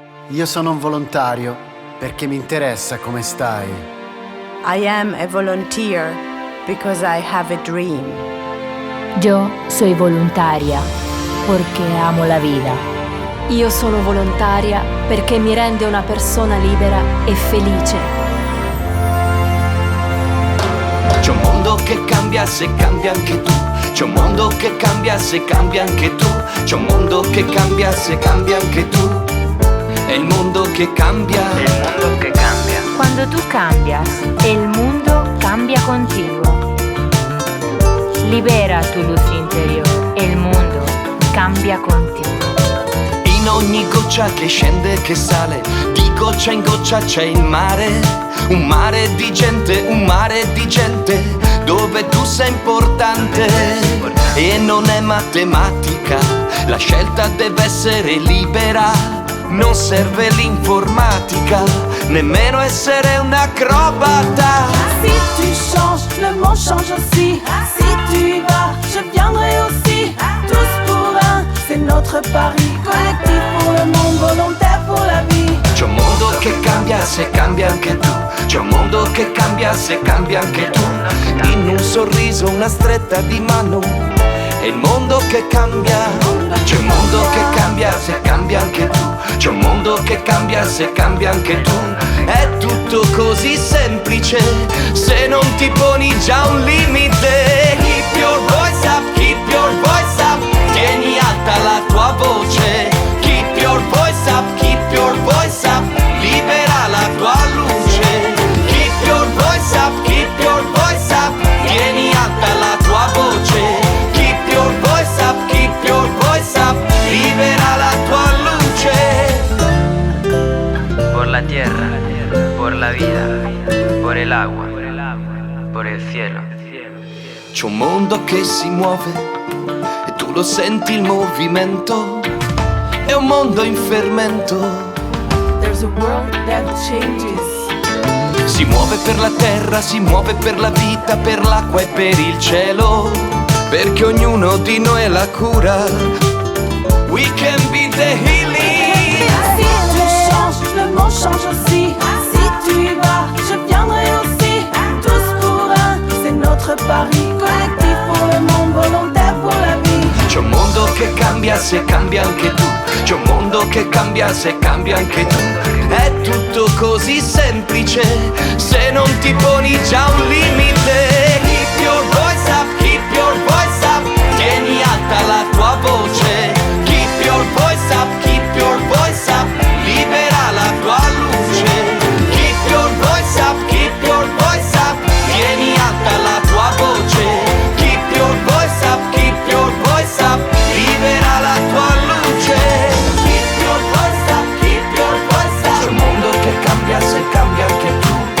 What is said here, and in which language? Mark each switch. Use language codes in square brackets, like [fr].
[it] Io sono un volontario perché mi interessa come stai. [en] I am a volunteer because I have a dream. [es] Yo soy voluntaria porque amo la vida. [it] Io sono volontaria perché mi rende una persona libera e felice. C'è un mondo che cambia se cambia anche tu. C'è un mondo che cambia se cambia anche tu. C'è un mondo che cambia se cambia anche tu. È il mondo che cambia. È il mondo che cambia. [es] Cuando tú cambias, el mundo cambia contigo. Libera tu luz interior, el mundo cambia contigo. [it] In ogni goccia che scende e che sale, di goccia in goccia c'è il mare. Un mare di gente, un mare di gente, dove tu sei importante. E non è matematica, la scelta deve essere libera. Non serve l'informatica, nemmeno essere un acrobata. [fr] Si tu changes, le monde change aussi. Si tu y vas, je viendrai aussi. Tous pour un, c'est notre pari. Collectif pour le monde, volontaire pour la vie. [it] C'è un mondo che cambia se cambia anche tu. C'è un mondo che cambia se cambia anche tu. In un sorriso, una stretta di mano, è il mondo che cambia. C'è un mondo che cambia se cambia anche tu. C'è un mondo che cambia se cambia anche tu. È tutto così semplice se non ti poni già un limite. [en] Keep your voice up, keep your voice up. [it] Tieni alta la tua voce. [en] Keep your voice up, keep your voice up. [it] Libera la tua luce. [en] Keep your voice up, keep your voice up. [it] Tieni alta la tua voce. [en] Keep your voice up, keep your voice up. [it] Libera la tua luce. [es] Por la tierra, por la vida, por el agua, por el cielo. [it] C'è un mondo che si muove e tu lo senti il movimento. È un mondo in fermento. [en] There's a world that changes. [it] Si muove per la terra, si muove per la vita, per l'acqua e per il cielo. Perché ognuno di noi è la cura. [en] We can be the healing. [fr] Si tu changes, le monde change aussi. Si tu y vas, je viendrai aussi. Tous pour un, c'est notre pari. Collectif pour le monde, volontaire pour la vie. [it] C'è un mondo che cambia se cambia anche tu. C'è un mondo che cambia se cambia anche tu. È tutto così semplice se non ti poni già un limite. [en] Keep your voice up, keep your voice up. [it] Tieni alta la tua voce. [en] Keep your voice up, keep your voice up. [it] Libera la tua luce. [en] Keep your voice up, keep your voice up. [it] Tieni alta la tua voce. [en] Keep your voice up, keep your voice up. [it] Libera la tua luce. [en] Keep your voice up, keep your voice up. [it] C'è un mondo che cambia se cambia anche tu.